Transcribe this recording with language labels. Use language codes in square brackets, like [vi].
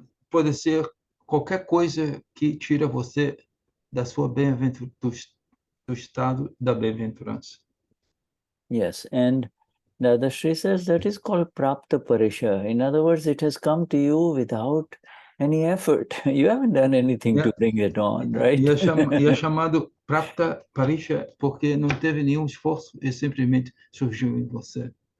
[pt] Pode ser qualquer coisa que tira você da sua do estado da bem-aventurança. [en] Yes, and Dadashri says that is called Prapta Parishaha. In other words, it has come to you without any effort. You haven't done anything to bring it on, right? [pt] E é chamado Prapta Parishaha porque não teve nenhum esforço e simplesmente surgiu em você.